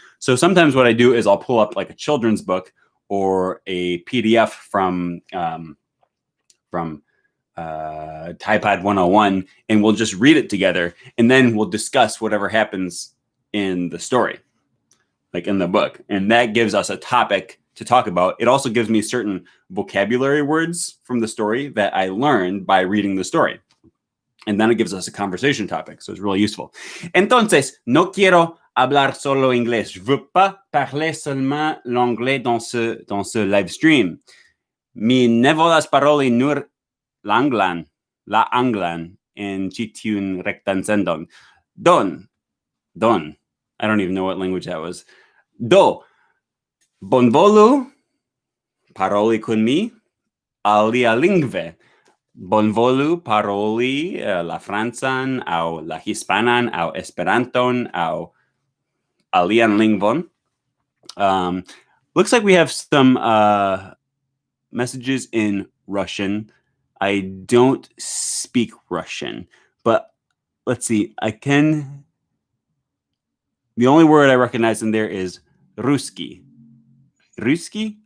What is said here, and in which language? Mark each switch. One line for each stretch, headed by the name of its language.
English: So sometimes what I do is I'll pull up like a children's book or a PDF from ThaiPod 101, and we'll just read it together, and then we'll discuss whatever happens in the story, like in the book. And that gives us a topic to talk about. It also gives me certain vocabulary words from the story that I learned by reading the story. And then it gives us a conversation topic. So it's really useful.
Spanish: Entonces, no quiero hablar solo inglés.
French: Je veux pas parler seulement l'anglais dans ce live stream.
Esperanto: Mi ne volas paroli nur la anglan en ĉi tiun rektan sendon. Don.
English: I don't even know what language that was.
Esperanto: Do, bonvolu paroli kun mi alia lingve. Bonvolu paroli la francan aŭ la hispanan aŭ esperanton aŭ alian lingvon.
English: Looks like we have some messages in Russian. I don't speak Russian, but let's see. The only word I recognize in there is Ruski. Ruski?